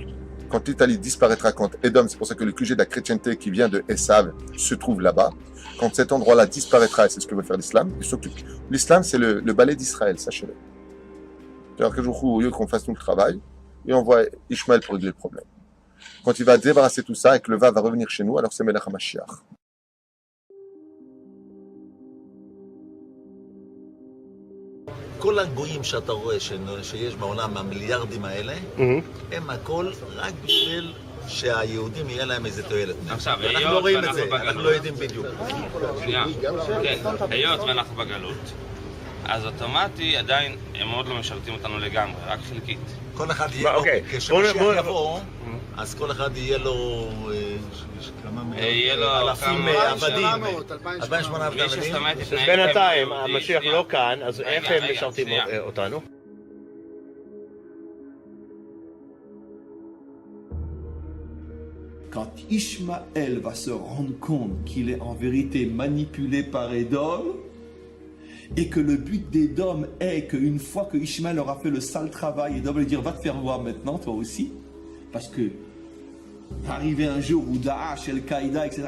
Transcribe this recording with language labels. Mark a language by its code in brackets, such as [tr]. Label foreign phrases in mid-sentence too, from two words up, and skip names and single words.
[fr] Quand l'Italie disparaîtra, quand Édom, c'est pour ça que le QG de la chrétienté qui vient de Esav se trouve là-bas, quand cet endroit-là disparaîtra, et c'est ce que veut faire l'islam, il s'occupe. L'islam, c'est le balai d'Israël, sachez-le. C'est-à-dire que au lieu qu'on fasse nous le travail, et on voit Ishmaël pour régler le problème. Quand il va débarrasser tout ça et que le va revenir chez nous, alors c'est [he] מלך המשיח. כל הגויים שאתה רואה שיש בעולם, המיליארדים האלה, הם הכל רק בשביל שהיהודים יהיה להם איזה תועלת. עכשיו, אנחנו לא רואים את זה, אנחנו לא יודעים בדיוק. כן, היות ואנחנו בגלות, אז אוטומטי עדיין הם עוד לא משרתים אותנו לגמרי, רק חלקית. כל אחד יהיה לו, כשמשיח יבוא, אז כל אחד יהיה לו אלפים עבדים, 2,800 עבדים. בינתיים, המשיח לא כאן, אז איך הם משרתים אותנו? [fr] Quand Ishmaël va se rendre compte qu'il est en vérité manipulé par Édom, et que le but d'Édom est qu'une fois que Ishmaël aura fait le sale travail, Édom va lui dire va te faire voir maintenant toi aussi, parce que arriver un jour où Daesh, Al-Qaïda, etc.